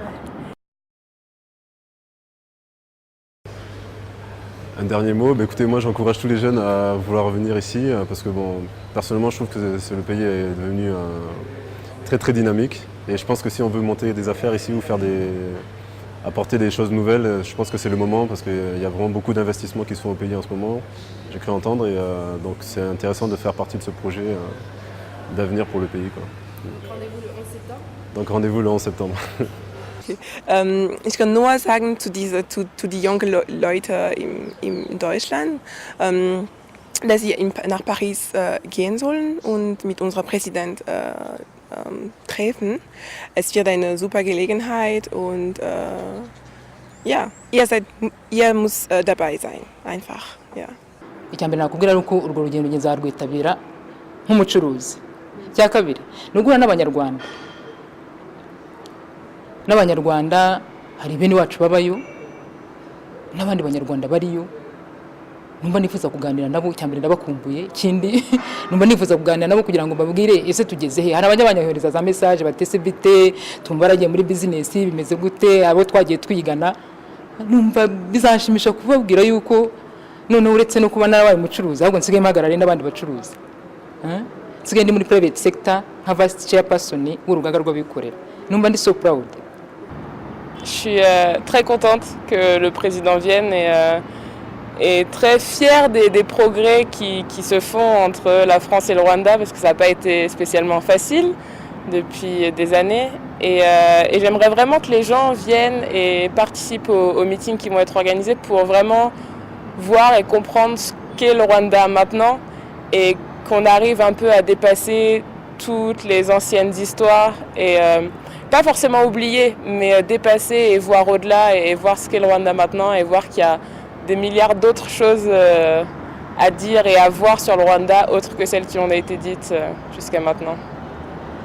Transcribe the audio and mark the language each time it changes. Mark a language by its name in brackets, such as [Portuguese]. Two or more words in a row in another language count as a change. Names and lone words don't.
[French] Un dernier mot, écoutez, moi j'encourage tous les jeunes à vouloir revenir ici parce que personnellement je trouve que le pays est devenu très très dynamique et je pense que si on veut monter des affaires ici ou apporter des choses nouvelles, je pense que c'est le moment parce qu'il y a vraiment beaucoup d'investissements qui se font au pays en ce moment, j'ai cru entendre et donc c'est intéressant de faire partie de ce projet d'avenir pour le pays, quoi. Rendez-vous le 11 septembre. Donc rendez-vous le 11 septembre. [German] Ich kann nur sagen zu die jungen Leute in Deutschland, dass sie nach Paris gehen sollen und mit unserem Präsidenten treffen. Es wird eine super Gelegenheit und ja, ihr müsst dabei sein, einfach. Ja. [Kinyarwanda] Icyambere nakubwira uko urwo rugendo nzarwitabira nk'umucuruzi. Cya kabiri nugura n'abanyarwanda. N'abanyarwanda hari bene wacu babayo n'abandi banyarwanda bariyo numva nifuza kuganira nabo, cyambere ndabakumbuye, kindi numva nifuza kuganira nabo kugira ngo mbabwire ese tugeze he. Hari abanyabanyohereza za message batese bite, tumva baragiye muri business bimeze gute, abo twagiye twigana. Numva bizashimisha kubabwira yuko none uretse no kuba narabaye umucuruzi, ahubwo nsigaye mpagarare n'abandi bacuruzi. Nsigaye ndi muri [English] private sector [Kinyarwanda] nka [English] vice chairperson [Kinyarwanda] w'urugaga rw'abikorera. Numva ndi [English] so proud. [French] Je suis très contente que le président vienne et très fière des progrès qui se font entre la France et le Rwanda, parce que ça n'a pas été spécialement facile depuis des années. Et j'aimerais vraiment que les gens viennent et participent aux meetings qui vont être organisés pour vraiment voir et comprendre ce qu'est le Rwanda maintenant et qu'on arrive un peu à dépasser toutes les anciennes histoires et pas forcément oublier, mais dépasser et voir au-delà et voir ce qu'est le Rwanda maintenant et voir qu'il y a des milliards d'autres choses à dire et à voir sur le Rwanda autres que celles qui ont été dites jusqu'à maintenant.